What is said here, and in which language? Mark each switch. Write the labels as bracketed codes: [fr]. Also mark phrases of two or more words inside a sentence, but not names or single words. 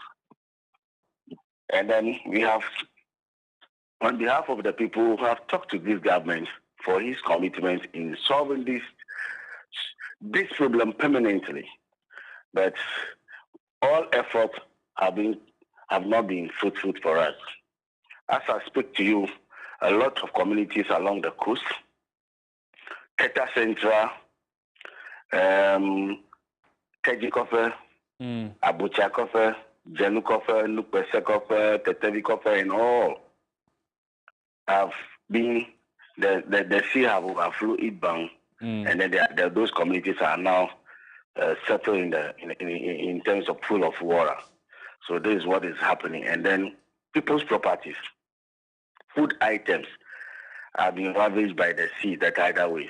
[en] And then we have, on behalf of the people who have talked to this government for his commitment in solving this problem permanently. But all efforts have not been fruitful for us. As I speak to you, a lot of communities along the coast, Keta Central, Teji Kofe, Abucha Kofe, Jenu Kofe, Nupese Kofe, Tetevi Kofe, and all have been, the sea have overflowed it bound, and then those communities are now settled in terms of pool of water. So this is what is happening. And then people's properties, food items are being ravaged by the sea, the tidal waves.